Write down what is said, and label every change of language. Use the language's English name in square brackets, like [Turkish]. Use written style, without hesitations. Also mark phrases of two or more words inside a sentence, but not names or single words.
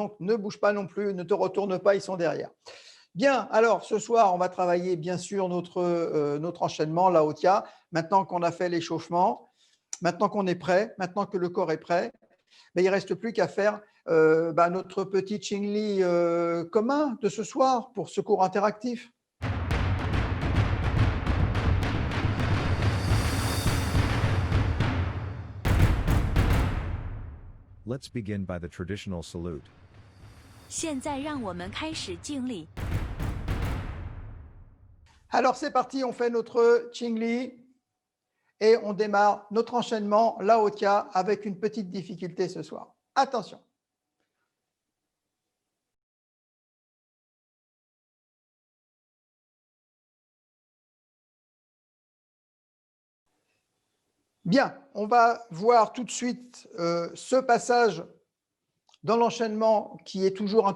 [French] Donc, ne bouge pas non plus, ne te retourne pas, ils sont derrière. Bien, alors ce soir, on va travailler bien sûr notre enchaînement, la Otia. Maintenant qu'on a fait l'échauffement, maintenant qu'on est prêt, maintenant que le corps est prêt, il ne reste plus qu'à faire notre petit Qingli commun de ce soir pour ce cours interactif. [English] Let's begin by the traditional salute. [Chinese] 现在让我们开始敬礼。 [French] Alors c'est parti, on fait notre Qingli et on démarre notre enchaînement Lao Tia avec une petite difficulté ce soir. Attention. Bien, on va voir tout de suite ce passage dans l'enchaînement qui est toujours un tout